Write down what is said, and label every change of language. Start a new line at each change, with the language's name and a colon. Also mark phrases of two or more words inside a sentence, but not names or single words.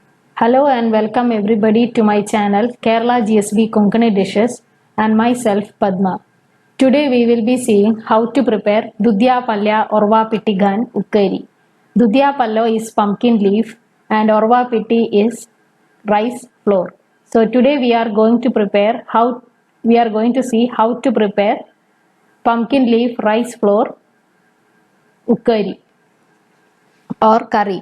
English: Hello and welcome everybody to my channel Kerala GSB Konkani Dishes and myself Padma. Today we will be seeing how to prepare
Konkani: Dudhiya palya orva pitti ghanu ukkari. Dudhiya palya
English: is pumpkin leaf and
Konkani: orva pitti
English: is rice flour. So today we are going to see how to prepare pumpkin leaf rice flour ukkari or curry.